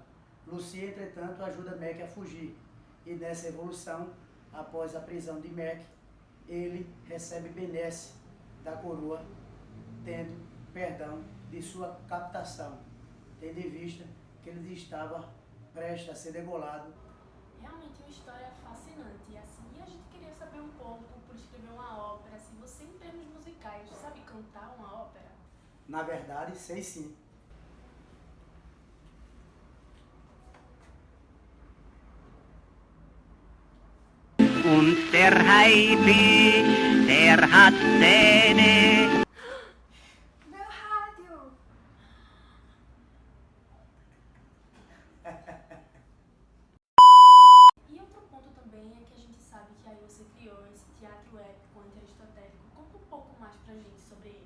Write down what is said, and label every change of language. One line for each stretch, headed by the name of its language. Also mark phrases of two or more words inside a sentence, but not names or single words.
Portuguese: Lucy, entretanto, ajuda Mac a fugir, e nessa evolução, após a prisão de Mac, ele recebe benesse da coroa, tendo perdão de sua captação, tendo em vista que ele estava prestes a ser degolado. Realmente uma história fascinante. E assim, a gente queria saber um pouco, por escrever uma ópera, assim, você em termos musicais, sabe cantar uma ópera? Na verdade, sei sim.
German: Und der Haifisch, der hat Zähne.
Portuguese: Meu rádio! teatro épico anti-aristotélico. Conta um pouco mais pra gente sobre ele.